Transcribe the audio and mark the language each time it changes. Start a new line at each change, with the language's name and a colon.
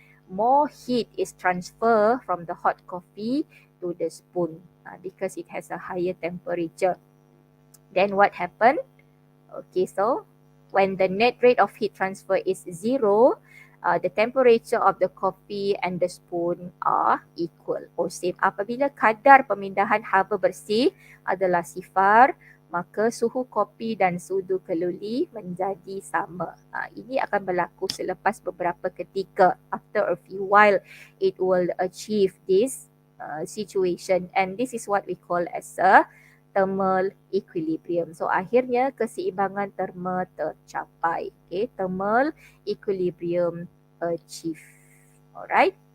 English: More heat is transferred from the hot coffee to the spoon because it has a higher temperature. Then what happened? Okay, so when the net rate of heat transfer is 0, the temperature of the coffee and the spoon are equal or same.
Malay: Apabila kadar pemindahan haba bersih adalah sifar, maka suhu kopi dan sudu keluli menjadi sama. Ini akan berlaku selepas beberapa ketika.
English: After a few while, it will achieve this situation, and this is what we call as a thermal equilibrium.
Malay: So akhirnya keseimbangan terma tercapai.
English: Okay, thermal equilibrium achieved. Alright.